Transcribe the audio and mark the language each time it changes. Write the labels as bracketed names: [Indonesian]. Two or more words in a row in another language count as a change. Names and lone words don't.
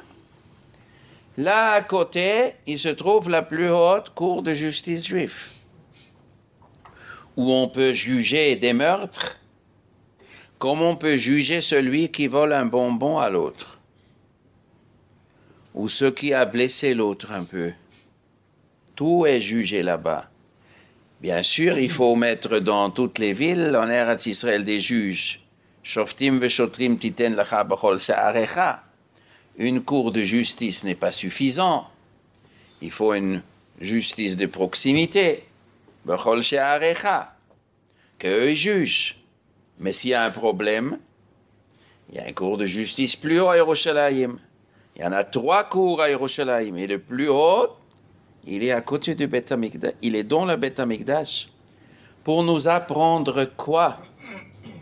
[French] Là, à côté, il se trouve la plus haute cour de justice juive, où on peut juger des meurtres, comme on peut juger celui qui vole un bonbon à l'autre, ou ce qui a blessé l'autre un peu. Tout est jugé là-bas. Bien sûr, il faut mettre dans toutes les villes, en Eretz Israël, des juges. [Hebrew] שופטים ושוטרים תתן לך בכל שעריך. [French] Une cour de justice n'est pas suffisant. Il faut une justice de proximité. [Hebrew] בכל שעריך. [French] Qu'eux jugent. Mais s'il y a un problème, il y a une cour de justice plus haut à Yerushalayim. Il y en a 3 cours à Yerushalayim. Et le plus haut, il est à côté du Beth Amikdash. Il est dans le Beth Amikdash. Pour nous apprendre quoi?